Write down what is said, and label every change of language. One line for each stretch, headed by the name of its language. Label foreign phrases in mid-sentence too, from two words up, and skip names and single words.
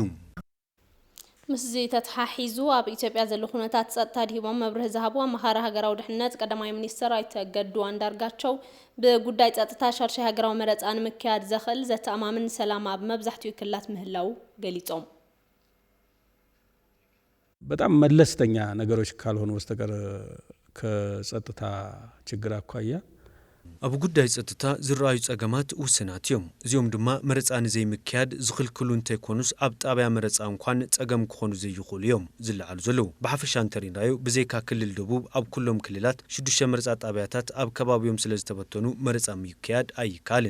Tigrinya: ምስዚ ተተሓሒዙ ኣብ ኢትዮጵያ ዘሎ ኩነታት ጸጥታ ድሂቦም መብርህ ዝሃቡ ኣመኻሪ ሃገራዊ ድሕነት ቀዳማይ ሚኒስትር ኣይተገዱ አንዳርጋቸው ብጉዳይ ጸጥታ ሻርሻይ ሃገራዊ መረጻ ንምክያድ ዘኽእል ዘተኣማምን ሰላም ኣብ መብዛሕትኡ ክልላት ምህላው ገሊጾም
Amharic: በጣም መለስተኛ ነገሮች ካልሆኑ በስተቀር ከጸጥታ ችግር አኳያ
Tigrinya: ኣብ ጉዳይ ጸጥታ ዝረኣዩ ጸገማት ውስናት እዮም እዚኦም ድማ መረጻ ንዘይ ምክያድ ዝኽልክሉ እንተይኮኑስ ኣብ ጣብያ መረጻ እንኳን ጸገም ክኾኑ ዘይኽእሉ እዮም ዝለዓሉ ዘለዉ ብሓፈሻ እንተሪናዮ ብዘይካ ክልል ደቡብ ኣብ ኩሎም ክልላት 6 መረጻ ጣብያታት ኣብ ከባቢዮም ስለ ዝተበተኑ መረጻ ምክያድ ኣይካልን